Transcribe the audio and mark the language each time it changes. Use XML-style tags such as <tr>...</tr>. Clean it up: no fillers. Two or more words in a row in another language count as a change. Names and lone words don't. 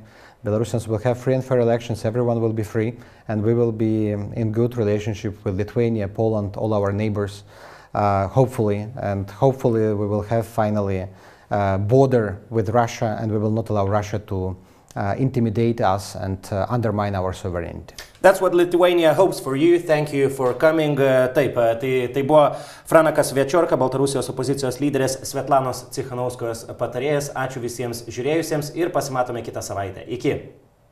<en>Belarusians will have free and fair elections. Everyone will be free, and we will be in good relationship with Lithuania, Poland, all our neighbors, hopefully. And hopefully we will have finally border with Russia, and we will not allow Russia to intimidate us and undermine our sovereignty. That's what Lithuania hopes for you. Thank you for coming.</en> <lt>Taip, tai buvo Franakas Viačorka, Baltarusijos opozicijos lyderės, Sviatlanos Cichanouskajos patarėjas. Ačiū visiems žiūrėjusiems ir pasimatome kitą savaitę. Iki.</lt>